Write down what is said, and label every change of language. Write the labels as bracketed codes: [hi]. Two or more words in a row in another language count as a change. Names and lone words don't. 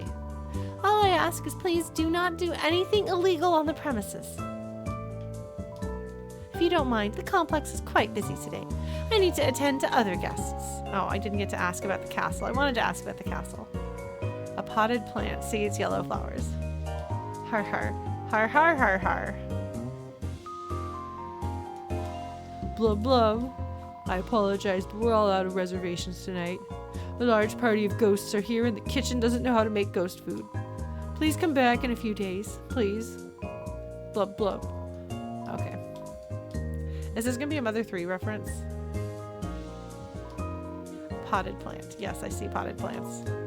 [en] All I ask is please do not do anything illegal on the premises. If you don't mind, the complex is quite busy today. I need to attend to other guests. Oh, I didn't get to ask about the castle. I wanted to ask about the castle. A potted plant seeds yellow flowers. Har har. Har har har har. Blub blub. I apologize, but we're all out of reservations tonight. A large party of ghosts are here and the kitchen doesn't know how to make ghost food. Please come back in a few days, please. Blub blub. Okay. Is this gonna be a Mother 3 reference? Potted plant. Yes, I see potted plants.